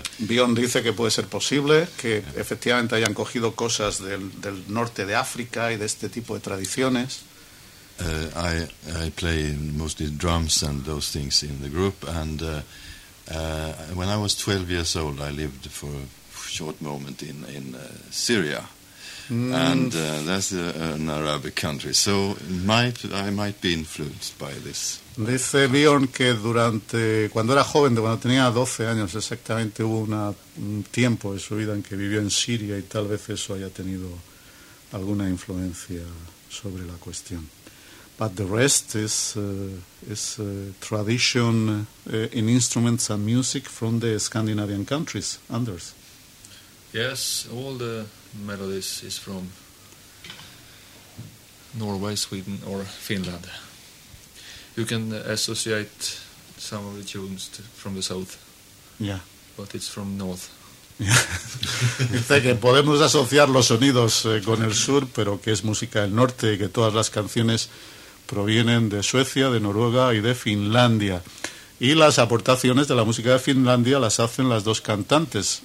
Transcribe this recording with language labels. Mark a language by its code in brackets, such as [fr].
[es] Bjorn dice que puede ser posible que efectivamente hayan cogido cosas del norte de África y de este tipo de tradiciones. [en] I play mostly drums and those things in the group, and when I was 12 years old, I lived for a short moment in Syria, and that's an Arabic country. So I might be influenced by this. [es] Dice Bjorn que cuando tenía 12 años exactamente, hubo un tiempo de su vida en que vivió en Siria, y tal vez eso haya tenido alguna influencia sobre la cuestión. [en] But the rest is tradition in instruments and music from the Scandinavian countries, Anders. Yes, all the melodies is from Norway, Sweden, or Finland. You can associate some of the tunes from the south. Yeah. But it's from north. [es] Dice que podemos asociar los sonidos con el sur, pero que es música del norte, y que todas las canciones provienen de Suecia, de Noruega y de Finlandia. Y las aportaciones de la música de Finlandia las hacen las dos cantantes.